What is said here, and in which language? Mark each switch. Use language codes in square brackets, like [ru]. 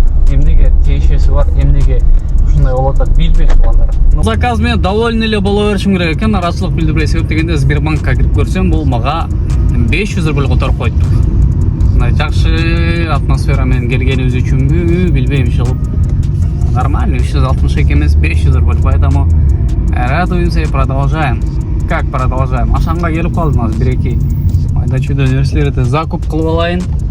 [ky] Эмнеге тиешеси бар, эмнеге ушундай болуп атат билбейм туугандар. Заказ менен довольны эле боло беришим керек экен. Нараачылык билдирбей, себеп дегенде Сбербанкка кирип көрсөм, бул мага 500 рубль которуп коюптур. Жакшы атмосфера менен келгенибиз үчүнбү, билбейм, чыгып. [ru] Нормально, [ky] 362 эмес, [ru] 500 рубль, поэтому радуемся и продолжаем. как продолжаем. [kk] Ашанға келіп қалдым аз бір-екі майда чудо нәрселерді закуп қылып алайын.